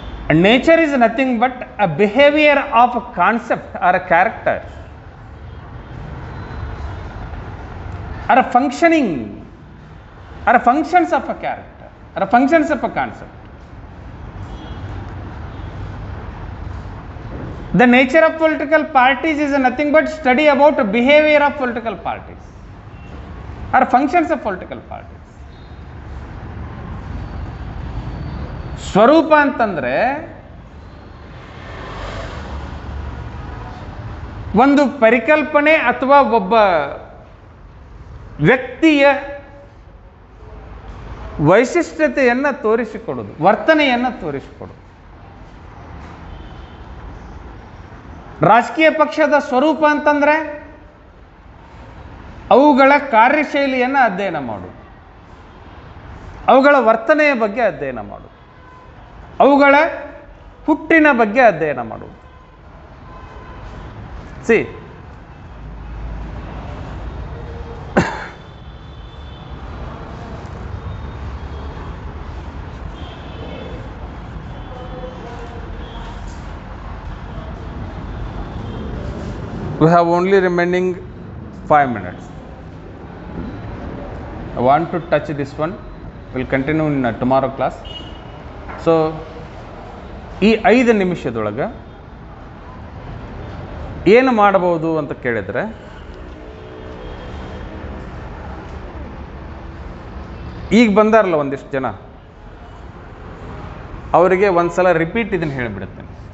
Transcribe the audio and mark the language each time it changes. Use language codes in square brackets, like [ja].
[en] Nature is nothing but a behavior of a concept or a character or a functioning or a functions of a character or a functions of a concept. The nature of political parties is nothing but study about behavior of political parties or functions of political parties. [kn] ಸ್ವರೂಪ ಅಂತಂದ್ರೆ ಒಂದು ಪರಿಕಲ್ಪನೆ ಅಥವಾ ಒಬ್ಬ ವ್ಯಕ್ತಿಯ ವೈಶಿಷ್ಟ್ಯತೆಯನ್ನು ತೋರಿಸಿಕೊಡೋದು, ವರ್ತನೆಯನ್ನು ತೋರಿಸಿಕೊಡೋದು. ರಾಜಕೀಯ ಪಕ್ಷದ ಸ್ವರೂಪ ಅಂತಂದ್ರೆ ಅವುಗಳ ಕಾರ್ಯಶೈಲಿಯನ್ನು ಅಧ್ಯಯನ ಮಾಡೋದು, ಅವುಗಳ ವರ್ತನೆಯ ಬಗ್ಗೆ ಅಧ್ಯಯನ ಮಾಡೋದು, ಅವುಗಳ ಹುಟ್ಟಿನ ಬಗ್ಗೆ ಅಧ್ಯಯನ ಮಾಡುವುದು. [en] See, we have only remaining 5 minutes. I want to touch this one. We'll continue in tomorrow class. [kn] So ಈ 5 ನಿಮಿಷದೊಳಗೆ ಏನು ಮಾಡಬಹುದು ಅಂತ ಕೇಳಿದರೆ, ಈಗ ಬಂದಾರಲ್ಲ ಒಂದಿಷ್ಟು ಜನ, ಅವರಿಗೆ ಒಂದ್ಸಲ ರಿಪೀಟ್ ಇದನ್ನು ಹೇಳಿಬಿಡುತ್ತೇನೆ.